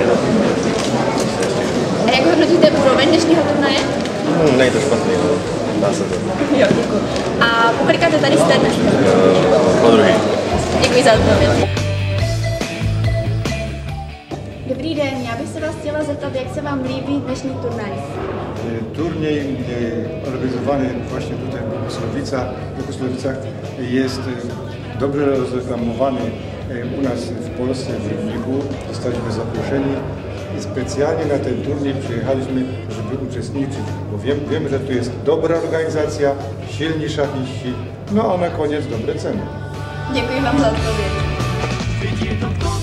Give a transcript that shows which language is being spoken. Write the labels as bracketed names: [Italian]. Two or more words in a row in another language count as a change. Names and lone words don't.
[Czech] A jak hodnotíte úroveň dnešního turnaje? Nejde to špatný. Dá se to. Jo, děkuji. A pokolikáte tady jste dnes? Po druhý. Děkuji za odpověď. Dobrý den, já bych se vás chtěla zeptat, jak se vám líbí dnešní turnaj? [Polish] Turniej organizowany właśnie tutaj w Bogusławicach jest dobrze rozreklamowany u nas w Polsce, w Rybniku. Zostaliśmy zaproszeni i specjalnie na ten turniej przyjechaliśmy, żeby uczestniczyć, bo wiemy, że tu jest dobra organizacja, silni szachiści, no a na koniec dobre ceny. [Czech] Děkuji vám za odpověď.